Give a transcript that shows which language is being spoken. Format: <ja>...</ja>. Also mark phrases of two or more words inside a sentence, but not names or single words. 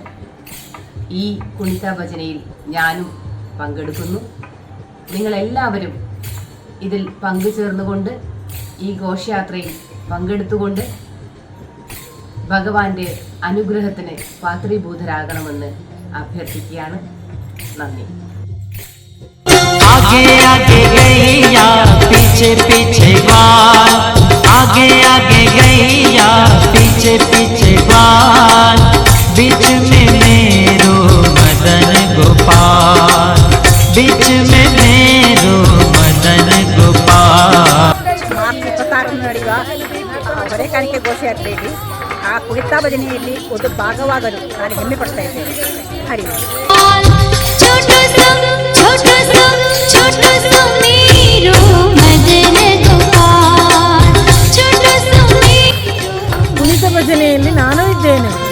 <ml>ഈ കുണിത ഭജനയിൽ ഞാനും പങ്കെടുക്കുന്നു. നിങ്ങളെല്ലാവരും ഇതിൽ പങ്കുചേർന്നുകൊണ്ട് ഈ ഘോഷയാത്രയിൽ പങ്കെടുത്തുകൊണ്ട് ഭഗവാന്റെ അനുഗ്രഹത്തിന് പാത്രീഭൂതരാകണമെന്ന് അഭ്യർത്ഥിക്കുകയാണ്. നന്ദി.</ml> <hi>आगे आगे गैया पीछे पीछे बाल, आगे आगे गैया पीछे पीछे बाल, बीच में मेरो मदन गोपाल, बीच में मेरो मदन गोपाल.</hi> <kn>ಮಾರ್ಚ್ 26 ನಡೆಯುವ ಹೊರೆಕಾಣಿಕೆ ಘೋಷಯಾತ್ರೆಯಲ್ಲಿ ಆ ಕುಣಿತ ಭಜನೆಯಲ್ಲಿ ಒಂದು ಭಾಗವಾಗಲು ನಾನು ಹೆಮ್ಮೆ ಪಡ್ತಾ ಇದ್ದೇನೆ. ಹರಿ ಕುಣಿತ ಭಜನೆಯಲ್ಲಿ ನಾನು ಇದ್ದೇನೆ.</kn>